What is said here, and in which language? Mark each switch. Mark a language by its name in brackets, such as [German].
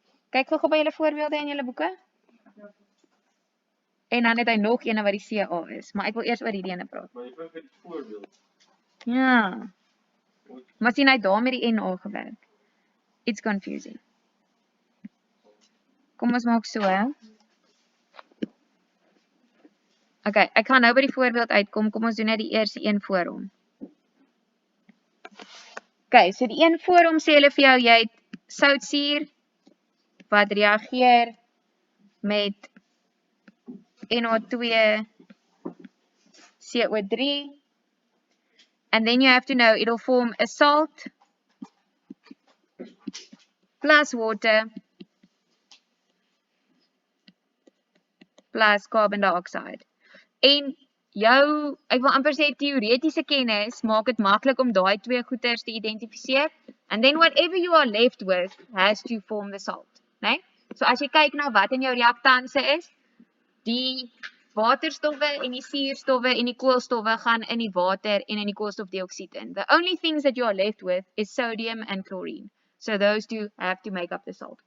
[Afrikaans] Kyk gou by julle voorbeelde in julle boeke. En dan het hy nog een wat die Ca is, maar ek wil eers oor hierdie ene praat. Maar jy kyk net die voorbeeld. Ja. Maar sien hy daar met die Na gewerk. [English] It's confusing. [Afrikaans] Kom ons maak so, hè. Okay, ek gaan nou by die voorbeeld uitkom. Kom ons doen net die eerste een voor hom. Okay, so die een voor hom sê hulle vir jou, jy het soutsuur wat reageer met Na2CO3. [English] And then you have to know it'll form a salt plus water plus carbon dioxide. [Afrikaans] En jou, ek wil amper sê teoretiese kennis maak dit maklik om daai 2 goeters te identifiseer. [English] And then whatever you are left with has to form the salt, né? [Afrikaans] So as jy kyk na wat in jou reaktanse is, die waterstowwe en die suurstowwe en die koolstowwe gaan in die water en in die koolstofdioksied in. [English] The only things that you are left with is sodium and chlorine. So those two have to make up the salt.